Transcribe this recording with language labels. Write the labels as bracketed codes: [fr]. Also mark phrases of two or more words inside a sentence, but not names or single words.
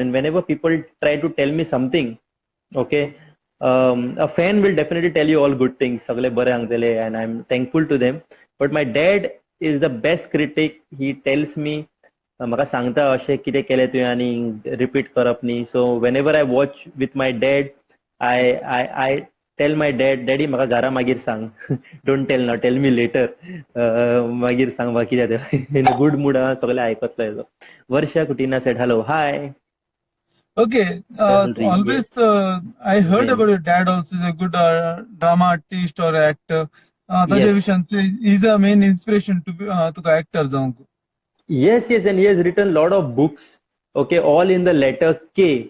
[en] And whenever people try to tell me something, okay, a fan will definitely tell you all good things, and I'm thankful to them. But my dad is the best critic. He tells me [kok] म्हाका सांगता अशें कितें केलें तुवें आनी रिपीट करप न्ही. [en] so whenever I watch with my dad I tell my daddy [kok] म्हाका घरा मागीर सांग. [en] don't tell now, tell me later. [kok] मागीर सांग म्हाका कितें तें. [en] in good mood [kok] आहा, सगळे आयकतलो हेजो. [en] Varsha Kutina said hello hi. Okay, Yes, always I heard same. about your dad also is a good drama artist or actor. [kok] ताजे [en] Yes. विशयान he's a main inspiration to तुका actor जावंक. Yes, yes, and he has written a lot of books, okay, all in the letter K.